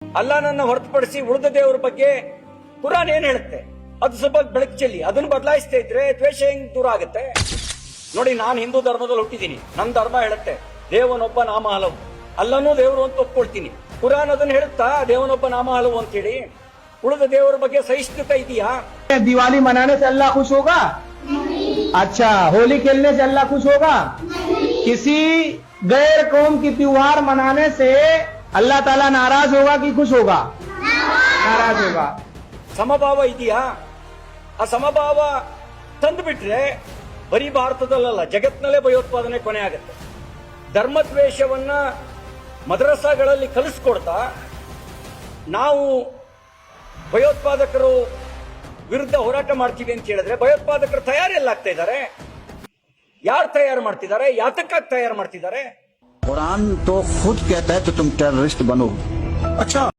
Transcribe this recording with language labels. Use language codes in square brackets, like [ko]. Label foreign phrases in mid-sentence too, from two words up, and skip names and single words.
[kn] ಅಲ್ಲಾಹನನ್ನ ಹೊರತುಪಡಿಸಿ ಉಳಿದ ದೇವರ ಬಗ್ಗೆ ಕುರಾನ್ ಏನ್ ಹೇಳುತ್ತೆ ಅದು ಸ್ವಲ್ಪ ಬೆಳಕು ಚೆಲ್ಲಿ ಅದನ್ನು ಬದಲಾಯಿಸ್ತಾ ಇದ್ರೆ ದ್ವೇಷ ಹೆಂಗ್ ದೂರ ಆಗುತ್ತೆ? ನೋಡಿ, ನಾನು ಹಿಂದೂ ಧರ್ಮದಲ್ಲಿ ಹುಟ್ಟಿದ್ದೀನಿ. ನನ್ನ ಧರ್ಮ ಹೇಳುತ್ತೆ ದೇವನೊಬ್ಬ ನಾಮ ಹಲವು, ಅಲ್ಲನೂ ದೇವರು ಅಂತ ಒಪ್ಕೊಳ್ತೀನಿ. ಕುರಾನ್ ಅದನ್ನ ಹೇಳುತ್ತಾ ದೇವನೊಬ್ಬ ನಾಮ ಹಲವು ಅಂತ ಹೇಳಿ? ಉಳಿದ ದೇವರ ಬಗ್ಗೆ ಸಹಿಷ್ಣುತೆ ಇದೆಯಾ? [hi] दिवाली मनाने से अल्लाह खुश होगा? अच्छा, होली खेलने से अल्लाह खुश होगा? किसी गैर कौम की त्योहार मनाने से अल्लाह ताला नाराज होगा कि खुश होगा? नाराज होगा। [kn] ಸಮಭಾವ ಇದೆಯಾ? ಆ ಸಮಭಾವ ತಂದುಬಿಟ್ರೆ ಬರೀ ಭಾರತದಲ್ಲ, ಜಗತ್ತಿನಲ್ಲೇ ಭಯೋತ್ಪಾದನೆ ಕೊನೆ ಆಗುತ್ತೆ. ಧರ್ಮದ್ವೇಷವನ್ನ ಮದ್ರಸಾಗಳಲ್ಲಿ ಕಲಿಸ್ಕೊಡ್ತಾ ನಾವು ಭಯೋತ್ಪಾದಕರು ವಿರುದ್ಧ ಹೋರಾಟ ಮಾಡ್ತೀವಿ ಅಂತ ಹೇಳಿದ್ರೆ ಭಯೋತ್ಪಾದಕರು ತಯಾರಿಯಲ್ಲಾಗ್ತಾ ಇದ್ದಾರೆ. ಯಾರು ತಯಾರು ಮಾಡ್ತಿದ್ದಾರೆ? ಯಾತಕ್ಕಾಗಿ ತಯಾರು ಮಾಡ್ತಿದ್ದಾರೆ? [hi] कुरान तो खुद कहता है कि तुम टेररिस्ट बनो। अच्छा।